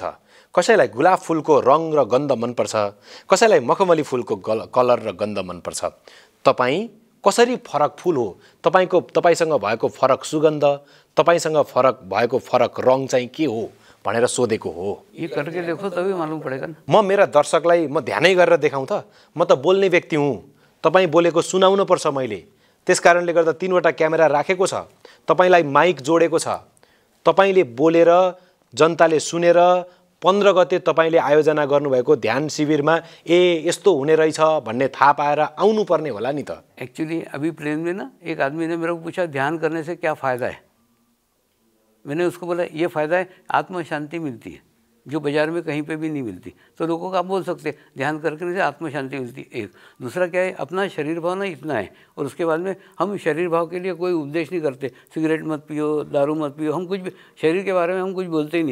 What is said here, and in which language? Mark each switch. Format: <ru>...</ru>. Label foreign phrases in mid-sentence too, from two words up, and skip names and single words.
<ne>कसैलाई गुलाब फुलको रङ र गन्ध मनपर्छ, कसैलाई मखमली फुलको कलर र गन्ध मनपर्छ। तपाईँ कसरी फरक फुल हो? तपाईसँग भएको फरक सुगन्ध, तपाईसँग फरक भएको फरक रङ चाहिँ के हो भनेर सोधेको हो।</ne> <hi>ये करके देखो तभी मालूम पड़ेगा ना।</hi> <ne>म मेरा दर्शकलाई म ध्यानै गरेर देखाउँ त? म त बोल्ने व्यक्ति हुँ, तपाईँ बोलेको सुनाउनु पर्छ मैले। त्यसकारणले गर्दा 3वटा क्यामेरा राखेको छ, तपाईलाई माइक जोडेको छ, तपाईले बोलेर जनताले सुनेर 15 गते तपाईले आयोजना गर्नुभएको ध्यान शिविरमा यस्तो हुने रहेछ भन्ने थाहा पाएर आउनु पर्ने होला नि त।</ne> <hi>एक्चुअली अभी प्लेन में ना एक आदमी ने मेरे को पूछा ध्यान करने से क्या फ़ायदा है। मैंने उसको बोला ये फ़ायदा है, आत्म शांति मिलती है जो बाज़ार में कहीं पे भी नहीं मिलती। तो लोगों को आप बोल सकते हैं ध्यान करने से आत्म शांति मिलती है। एक दूसरा क्या है, अपना शरीर भाव ना इतना है, और उसके बाद में हम शरीर भाव के लिए कोई उपदेश नहीं करते, सिगरेट मत पियो, दारू मत पियो, हम कुछ भी शरीर के बारे में हम कुछ बोलते ही नहीं।</hi>